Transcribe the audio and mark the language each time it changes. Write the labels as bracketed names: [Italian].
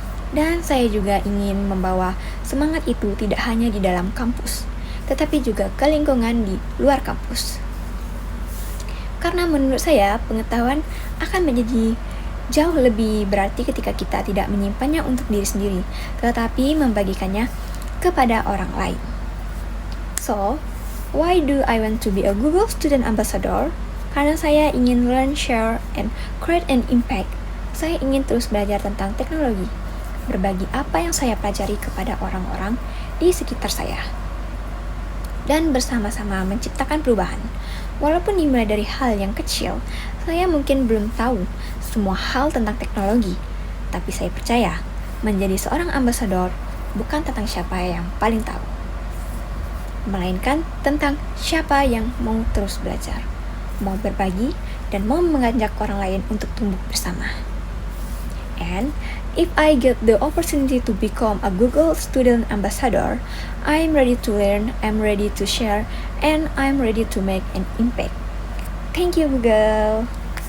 [Indonesian] Dan saya juga ingin membawa semangat itu tidak hanya di dalam kampus, tetapi juga ke lingkungan di luar kampus. Karena menurut saya, pengetahuan akan menjadi jauh lebih berarti ketika kita tidak menyimpannya untuk diri sendiri, tetapi membagikannya kepada orang lain. [English] So, why do I want to be a Google Student Ambassador? [Indonesian] Karena saya ingin [English] learn, share, and create an impact. [Indonesian] Saya ingin terus belajar tentang teknologi, berbagi apa yang saya pelajari kepada orang-orang di sekitar saya, dan bersama-sama menciptakan perubahan. Walaupun dimulai dari hal yang kecil, saya mungkin belum tahu semua hal tentang teknologi, tapi saya percaya menjadi seorang ambasador bukan tentang siapa yang paling tahu, melainkan tentang siapa yang mau terus belajar, mau berbagi, dan mau mengajak orang lain untuk tumbuh bersama. [English] And if I get the opportunity to become a Google Student Ambassador, I'm ready to learn, I'm ready to share, and I'm ready to make an impact. Thank you, Google!